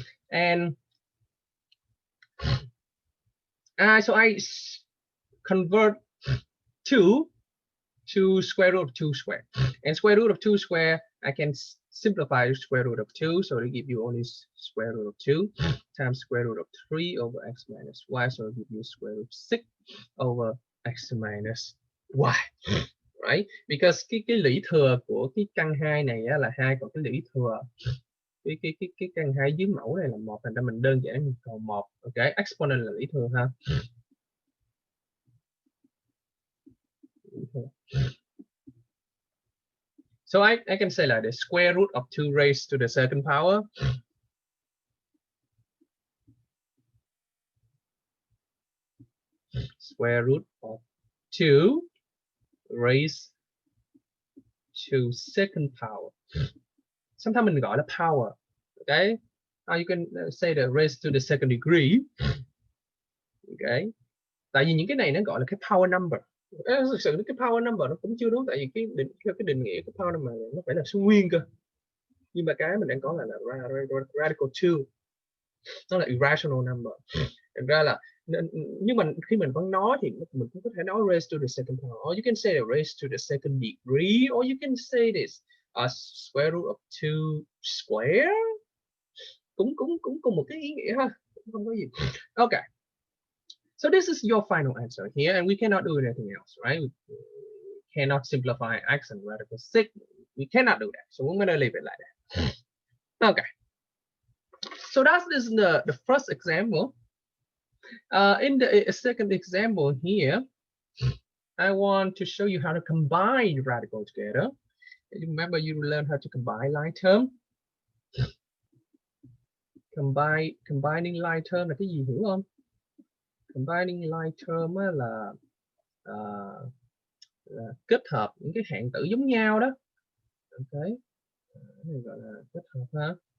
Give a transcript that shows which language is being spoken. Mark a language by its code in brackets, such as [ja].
[en] And so I convert 2 to square root of 2 square, and square root of 2 square I can simplify the square root of 2, so they give you only square root of 2 times square root of 3 over x minus y, so it gives you square root of 6 over x minus y, right? [vi] Because cái lũy thừa của cái căn 2 này á, là 2, còn cái lũy thừa cái căn 2 dưới mẫu này là 1, thành ra mình đơn giản mình còn 1. Ok, exponent là lũy thừa ha. [en] So I can say like the square root of 2 raised to the second power square root of 2 raised to second power. [vi] Sometimes mình gọi là power. [en] Okay, you can say the raised to the second degree. [vi] Okay, tại vì những cái này nó gọi là cái power number. Thực sự cái power number nó cũng chưa đúng, tại vì theo cái định nghĩa của power number nó phải là số nguyên cơ, nhưng mà cái mình đang có là radical 2, nó là irrational number. Thành ra là nhưng mà khi mình vẫn nói thì mình cũng có thể nói [en] raised to the second power, or you can say raised to the second degree, or you can say this square root of 2 square, [vi] cũng cùng một cái ý nghĩa ha, không có gì. Okay. [en] So this is your final answer here, and we cannot do anything else, right? We cannot simplify x and radical 6. We cannot do that, so we're going to leave it like that. Okay. So that is the first example. In the second example here, I want to show you how to combine radical together. Remember, you learn how to combine line term. Combining line term [vi] là cái gì, hiểu không? Combining line term là kết hợp những cái hạng tử giống nhau đó. Ok, này gọi là kết hợp ha.